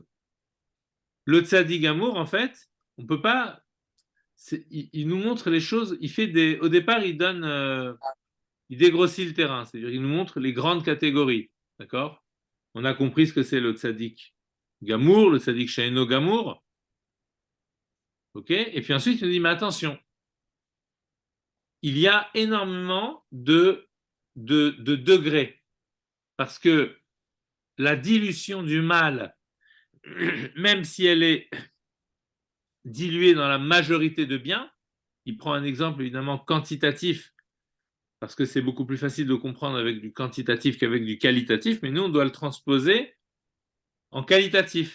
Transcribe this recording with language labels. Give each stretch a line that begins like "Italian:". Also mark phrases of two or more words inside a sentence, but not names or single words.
French: Le
Hebrew: צדיק גמור,
French: en fait, on peut pas. Il nous montre les choses. Au départ, il dégrossit le terrain, c'est-à-dire il nous montre les grandes catégories, d'accord? On a compris ce que c'est le
Hebrew: צדיק גמור,
French: le
Hebrew: צדיק שאינו גמור.
French: Ok? Et puis ensuite, il nous dit, mais attention, il y a énormément de degrés. Parce que la dilution du mal, même si elle est diluée dans la majorité de biens, il prend un exemple évidemment quantitatif, parce que c'est beaucoup plus facile de comprendre avec du quantitatif qu'avec du qualitatif, mais nous, on doit le transposer en qualitatif.